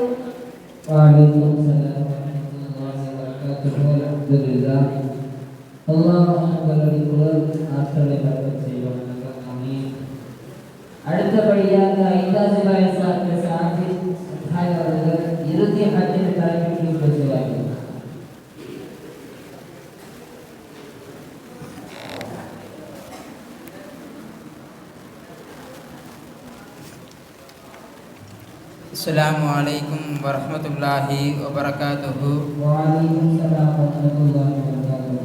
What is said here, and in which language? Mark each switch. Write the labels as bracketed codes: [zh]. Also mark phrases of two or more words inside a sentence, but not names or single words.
[ar] وعليكم السلام ورحمة الله وبركاته. அல்ஹம்துலில்லாஹ். [ta] அல்லாஹ் உங்களுடைய குரல் ஆற்றலை பரவச் செய்வானாக. [ar] ஆமீன். [ta] அடுத்தபடியாக ஐந்தாசிபாய் சாஹிப் அவர்கள் இறுதி ஹஜ்ஜின் தலைப்பிற்கு பேசுவார்கள். [ar] السلام عليكم ورحمة الله وبركاته. وعليكم السلام ورحمة الله وبركاته.